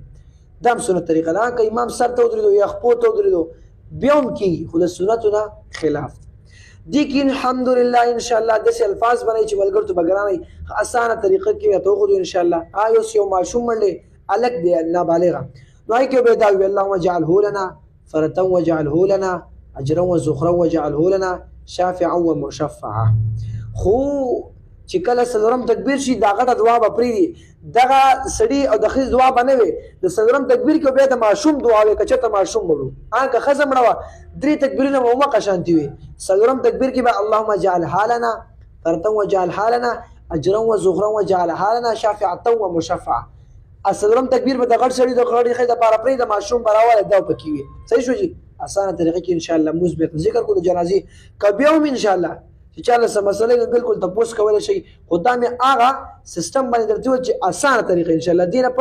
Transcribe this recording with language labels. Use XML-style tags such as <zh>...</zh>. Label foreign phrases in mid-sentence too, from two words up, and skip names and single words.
<ps>دا هم سنت طریقه ده که امام سر ته ودرېدو یا خپو ته ودرېدو بیا هم کېږي خو د سنتو نه خلاف دي کې</ps> <ar>الحمدلله انشاءالله</ar> <ps>داسې الفاظ بنئ چې ملګرو ته به ګرانئ اسانه طریقه کې ورته وښودو انشاءالله. اوس یو ماشوم منډې هلک دی نابالغه نو هغې کې به دا وي</ps> <ar>اللهم اجعله لنا فرة واجعله لنا اجرا وزخرا واجعله لنا شافعا ومشفعا.</ar> <ps>خو چې کله څلورم تکبیر شي دا غټه دعا به پرېږدي دغه سړي او د ښځې دعا به نه وي د څلورم تکبیر کې بیا د ماشوم دعا وي که چېرته ماشوم مړ و که ښځه مړه وه درې تکبیرونه به همغه شانتي وي. څلورم تکبیر کې به</ps> <ar>اللهم اجعلها لنا فرة واجعلها لنا اجرا وزخرا واجعلها لنا شافعة ومشفعا.</ar> <ps>څلورم تکبیر به د غټ سړي د غټې ښځې دپاره پرېږده ماشوم به راولی دا پکې وي صحیح شو جي. اسانه طریقه کې انشاءالله مونځ بېرته ذکر کړو د جنازې که بیا هم انشاءالله چې چې چا له څه مسله وي بالکل تپوس کولی شئ خو دا مې هغه سیستم باندې درته وویل چې اسانه طریقه انشاءالله دې نه</ps>